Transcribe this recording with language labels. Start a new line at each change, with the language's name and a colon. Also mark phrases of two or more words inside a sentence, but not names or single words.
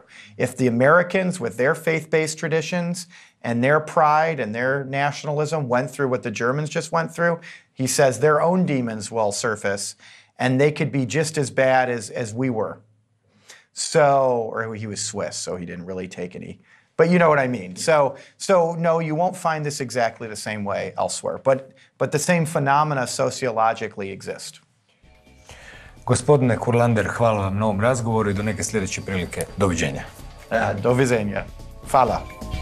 English: If the Americans, with their faith-based traditions and their pride and their nationalism, went through what the Germans just went through, he says their own demons will surface and they could be just as bad as we were. So, or he was Swiss, so he didn't really take any. But you know what I mean. So no, you won't find this exactly the same way elsewhere. But the same phenomena sociologically exist.
Croatian: Gospodine Kurlander, hvala vam na ovom razgovoru i do neke sljedeće prilike. Doviđenja. Doviđenja. Hvala.